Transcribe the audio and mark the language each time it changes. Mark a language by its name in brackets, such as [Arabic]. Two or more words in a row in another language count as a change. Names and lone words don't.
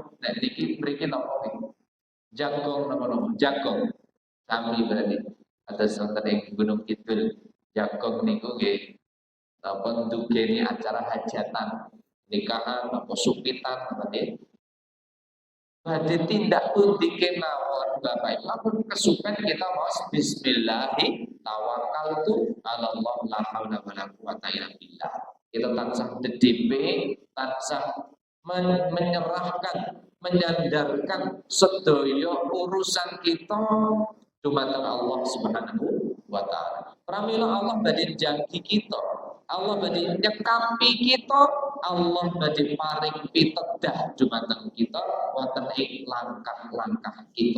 [Javanese] nek niki mriki napa niki jagong napa jagong sami berarti atas wonten ing Gunung Kidul jagong niku nggih napa ndugeni acara hajatan nikahan apa supitan apa nggih badhe tindak pundi kemawon Bapak Ibu ampun kesupen kita maos [Arabic] بسم الله توكلت على الله لا حول ولا قوة إلا بالله [Javanese] kita tansah dedipe tansah [Indonesian] menyerahkan menyandarkan [Javanese] sedaya urusan kita dumateng [Arabic] الله سبحانه وتعالى. [Javanese] Pramila Allah badhe janji kita, Allah badhe nyekapi kita, Allah badhe paring pitedah dumateng kita wonten ing langkah-langkah kita.